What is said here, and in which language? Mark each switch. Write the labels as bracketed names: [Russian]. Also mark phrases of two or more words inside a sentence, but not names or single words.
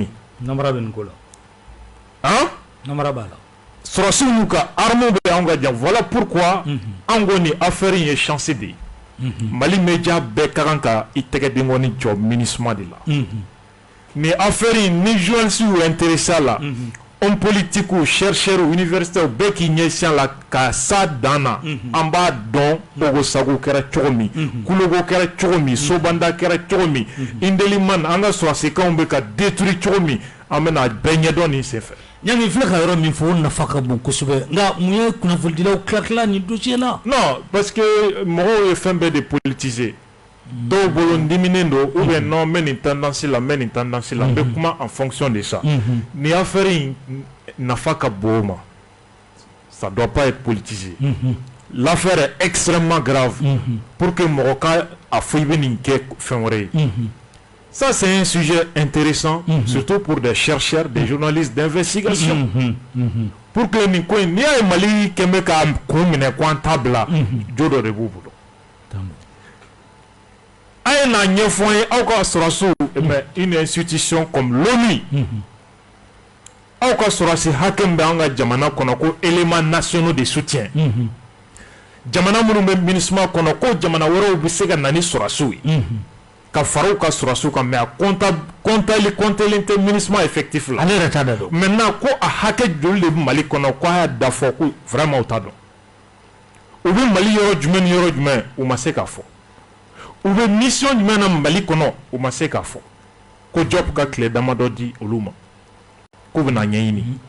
[Bambara] namara bɛ nin ko la hein namara b'a la sɔrɔsiw n'u ka armes bɛ anw ka jan [French] voilà pourquoi [Bambara] anw ko nin affaire in ye chance de ye Mali média bɛɛ ka kan ka i tɛgɛ denkɔni jɔ MINUSMA de la nin affaire in ni journalistes y'u intéressé a la [French] hommes politiques ou chercheurs universitaires [Bambara] bɛɛ k'i ɲɛsin a la ka s'a dan na an b'a dɔn Ogo Sago kɛra cogo min Kulogo kɛra cogo min Sobanda kɛra cogo min Indeliman an ka sɔrɔsikanw bɛ ka détruire cogo min an bɛna bɛɛ ɲɛdɔn nin senfɛ Ɲangi filɛ ka yɔrɔ min fɔ o nafa ka bon kosɛbɛ nka mun ye kunnafonidilaw tila nin dossier la non parce que mɔgɔw ye fɛn bɛɛ de politiser dɔw bolo n diminen don [French] ou bien [Bambara] non n bɛ nin tendance la n bɛ nin tendance la n bɛ kuma [French] en fonction de ça [Bambara] nin affaire in nafa ka bon o ma [French] ça doit pas être politisé l'affaire est extrêmement grave [Bambara] pour que mɔgɔ ka a fɔ i bɛ nin kɛ fɛn wɛrɛ ye [French] ça c'est un sujet intéressant surtout pour des chercheurs des journalistes d'investigation pour que [Bambara] nin ko in n'i y'a ye Mali kɛn bɛ ka kun minɛ ko an t'a bila jo dɔ de b'u bolo a ye n'a ɲɛfɔ an ye aw ka sɔrɔsiw [French] une institution comme l'ONU [Bambara] aw ka sɔrɔsi hakɛ min bɛ an ka jamana kɔnɔ ko [French] éléments nationaux de soutien [Bambara] jamana minnu bɛ MINUSMA kɔnɔ ko jamana wɛrɛw bɛ se ka na ni sɔrɔsiw ye ka fara u ka sɔrɔsiw kan mais a comptelen tɛ MINUSMA effectif la ale yɛrɛ t'a da dɔn maintenant ko a hakɛ joli de bɛ Mali kɔnɔ ko a y'a da fɔ ko vraiment u t'a dɔn u bɛ Mali yɔrɔ jumɛn ni yɔrɔ jumɛn u ma se k'a fɔ u bɛ mission jumɛn na Mali kɔnɔ u ma se k'a fɔ ko Diop ka tile damadɔ di olu ma k'u bɛna ɲɛɲini